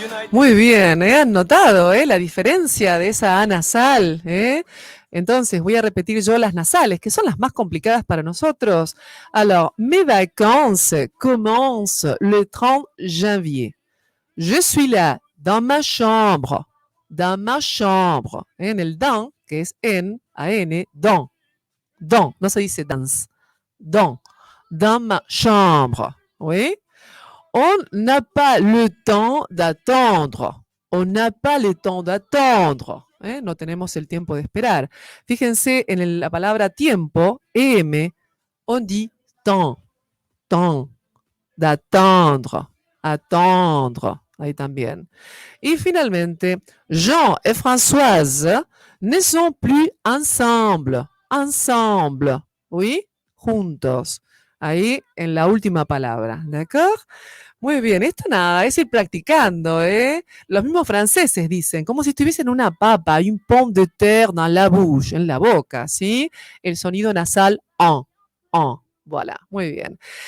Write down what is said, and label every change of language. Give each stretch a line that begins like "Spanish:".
Spanish: Muy bien, han notado la diferencia de esa A nasal. Entonces voy a repetir yo las nasales, que son las más complicadas para nosotros.
French: Alors, mes vacances commencent le 30 janvier. Je suis là, dans ma chambre. Dans ma chambre.
Spanish: En el dans, que es en, A-N, dans.
French: Dans,
Spanish: no se dice
French: dans. Dans ma chambre. ¿Oui? On n'a pas le temps d'attendre. On n'a pas le temps d'attendre.
Spanish: No tenemos el tiempo de esperar. Fíjense en la palabra tiempo,
French: on dit temps, temps, d'attendre, attendre.
Spanish: Ahí también. Y finalmente,
French: Jean et Françoise ne sont plus ensemble. Ensemble. Oui,
Spanish: juntos. Ahí en la última palabra. ¿D'accord? Muy bien, esto nada, es ir practicando, ¿eh? Los mismos franceses dicen, como si estuviesen una papa,
French: un pomme de terre dans la bouche,
Spanish: en la boca, ¿sí? El sonido nasal, en. Voilà, muy bien.